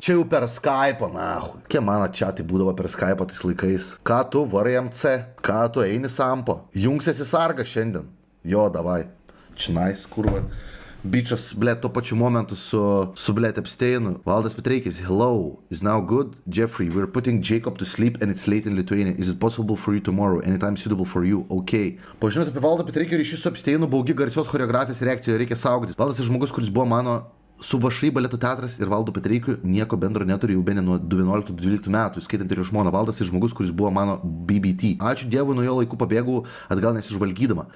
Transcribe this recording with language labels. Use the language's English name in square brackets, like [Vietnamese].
[Lithuanian] Čia jau per Skype'ą, nahu. Kie mano čatai būdavo per Skype'ą tais laikais? Ką tu varai MC? Ką tu eini sampo? Jungsiesi sargą šiandien? Jo, davai. Činais, kurva. Bičas, blėt, to pačiu momentu su blėt Epsteinu. [English] Valdas Petreikis, hello, is now good? Jeffrey, we're putting Jacob to sleep and it's late in Lithuania. Is it possible for you tomorrow? Anytime suitable for you? Okay. [Lithuanian] Pažinimas apie Valdą Petreikio ryšį su Epsteinu, baugi garsios choreografijos reakcijoje, reikia saugotis. Valdas yra žmogus, kuris buvo mano su VŠI baleto teatras ir Valdu Petreikiu nieko bendro neturi jau bene nuo 2011-2012 metų, skaitant ir jo žmoną. Valdas yra žmogus, kuris buvo mano BBT. Ačiū Dievui, nuo jo laikų pabėgau atgal nesižvalgydama.